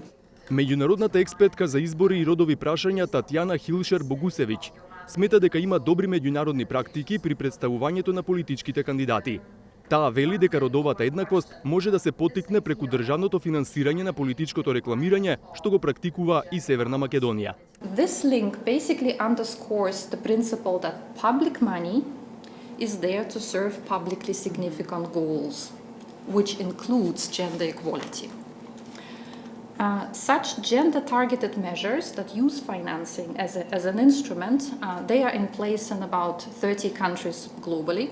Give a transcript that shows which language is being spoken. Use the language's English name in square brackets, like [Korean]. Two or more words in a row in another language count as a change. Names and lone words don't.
[Macedonian] Меѓународната експертка за избори и родови прашања Татјана Хилшер Богусевиќ смета дека има добри меѓународни практики при представувањето на политичките кандидати. Таа вели дека родовата еднаквост може да се поттикне преку државното финансирање на политичкото рекламирање, што го практикува и Северна Македонија. [English] This link basically underscores the principle that public money is there to serve publicly significant goals, which includes gender equality. Such gender-targeted measures that use financing as an instrument, they are in place in about 30 countries globally.